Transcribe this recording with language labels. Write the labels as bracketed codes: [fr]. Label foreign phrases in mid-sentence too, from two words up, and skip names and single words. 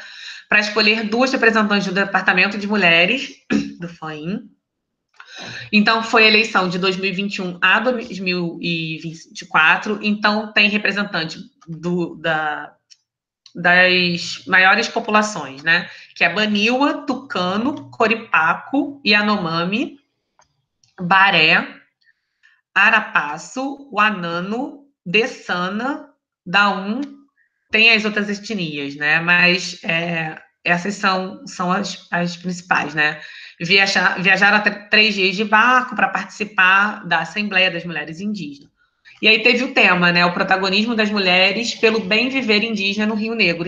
[pt] Para escolher 2 representantes do Departamento de Mulheres do FAIM. Então, foi a eleição de 2021 a 2024. Então, tem representante das maiores populações, né? Que é Baniwa, Tucano, Coripaco, Yanomami, Baré, Arapaço, Wanano, Dessana, Daum, tem as outras etnias, né? Mas essas são as principais, né? Viajaram até 3 dias de barco para participar da Assembleia das Mulheres Indígenas. E aí teve o tema, né? O protagonismo das mulheres pelo bem viver indígena no Rio Negro.